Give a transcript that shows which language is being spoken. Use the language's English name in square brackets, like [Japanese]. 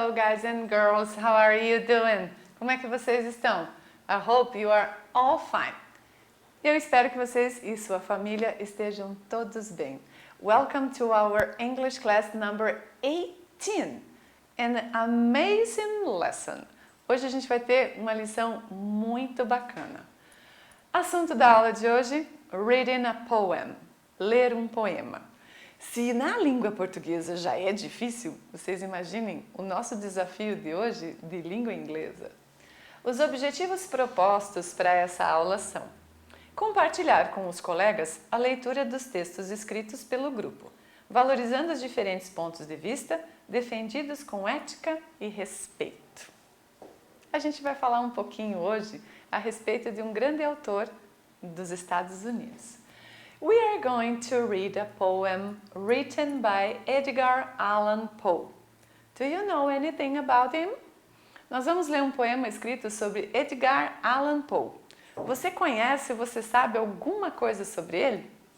[English] guys and girls, how are you doing? [Portuguese] Como é que vocês estão? [English] I hope you are all fine. [Portuguese] Eu espero que vocês e sua família estejam todos bem. [English] Welcome to our English class number 18. An amazing lesson. [Portuguese] Hoje a gente vai ter uma lição muito bacana. Assunto da aula de hoje, [English] reading a poem, [Portuguese] ler um poema. Se na língua portuguesa já é difícil, vocês imaginem o nosso desafio de hoje de língua inglesa. Os objetivos propostos para essa aula são: compartilhar com os colegas a leitura dos textos escritos pelo grupo, valorizando os diferentes pontos de vista, defendidos com ética e respeito. A gente vai falar um pouquinho hoje a respeito de um grande autor dos Estados Unidos. [English] We are going to read a poem written by Edgar Allan Poe. Do you know anything about him? [Portuguese] Nós vamos ler um poema escrito sobre Edgar Allan Poe. Você conhece, você sabe alguma coisa sobre ele?